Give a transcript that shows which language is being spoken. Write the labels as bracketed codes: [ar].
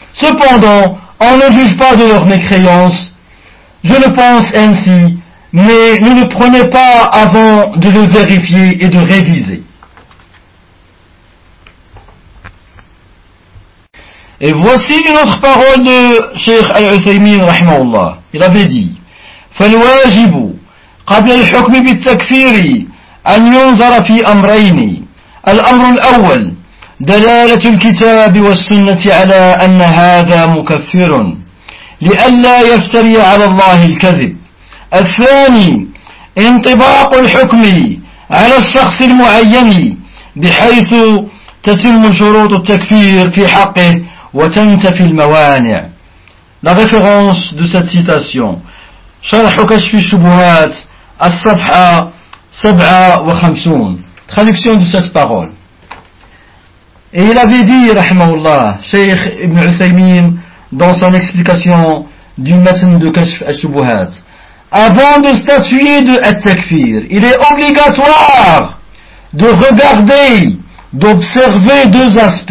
[fr] Cependant, on ne juge pas de leur mécréance. Je le pense ainsi, mais ne le prenez pas avant de le vérifier et de réviser. Et voici une autre parole de Cheikh Al-Uthaymeen, rahimahullah. Il avait dit: [ar] فالواجب قبل الحكم بالتكفير أن ينظر في أمرين. الأمر الأول دلالة الكتاب والسنة على أن هذا مكفر لئلا يفتري على الله الكذب. الثاني انطباق الحكم على الشخص المعين بحيث تتم شروط التكفير في حقه وتنتفي الموانع. [fr] La référence de cette citation: [ar] شرح كشف الشبهات الصفحة 57. [fr] Traduction de cette parole. Et il avait dit, rahimahullah, Cheikh Ibn Uthaymeen, dans son explication du matin de Kashf al-Shubuhat, avant de statuer de At-Takfir, il est obligatoire de regarder, d'observer deux aspects.